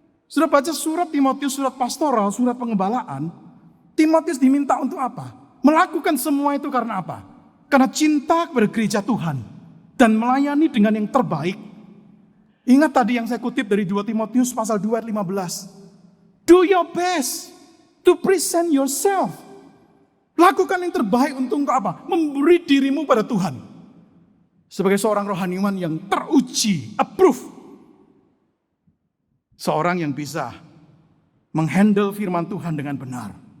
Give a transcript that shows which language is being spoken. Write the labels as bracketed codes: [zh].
[id] Sudah baca surat Timotius, surat pastoral, surat pengembalaan. Timotius diminta untuk apa? Melakukan semua itu karena apa? Karena cinta kepada gereja Tuhan. Dan melayani dengan yang terbaik. Ingat tadi yang saya kutip dari 2 Timotius pasal 2 ayat 15. [en] Do your best to present yourself. [id] Lakukan yang terbaik untuk apa? Memberi dirimu pada Tuhan. Sebagai seorang rohaniwan yang teruji, approve. Seorang yang bisa menghandle firman Tuhan dengan benar.